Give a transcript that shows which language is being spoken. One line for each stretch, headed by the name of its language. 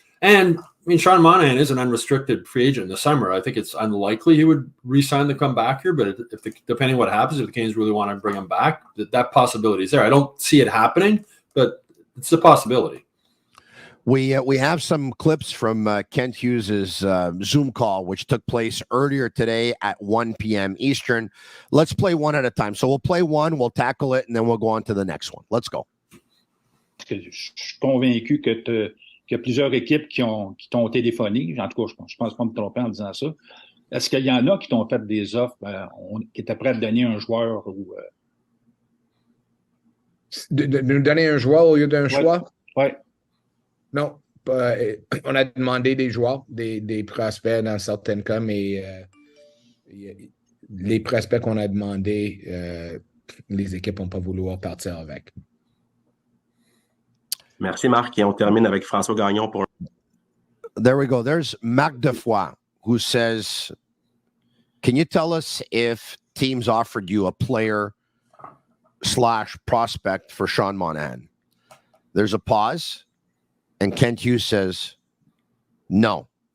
English: And I mean, Sean Monahan is an unrestricted free agent in the summer. I think it's unlikely he would re-sign to come back here, but depending what happens, if the Canadiens really want to bring him back, that possibility is there. I don't see it happening, but it's a possibility. We have some clips from Kent Hughes' Zoom call, which took place earlier today at 1 p.m. Eastern. Let's play one at a time. So we'll play one, we'll tackle it, and then we'll go on to the next one. Let's go.
French: Je suis convaincu qu'il y a plusieurs équipes qui t'ont téléphoné. En tout cas, je pense pas me tromper en disant ça. Est-ce qu'il y en a qui t'ont fait des offres qui étaient prêts à te donner un joueur ou de nous donner un joueur au lieu d'un choix? Oui. Non. On a demandé des joueurs, des prospects dans certains cas, mais les prospects qu'on a demandé, les équipes n'ont pas voulu partir avec. Merci, Marc. Et on termine avec François Gagnon pour...
English: There we go. There's Marc Defoy, who says, can you tell us if teams offered you a player/prospect for Sean Monahan? There's a pause, and Kent Hughes says, no.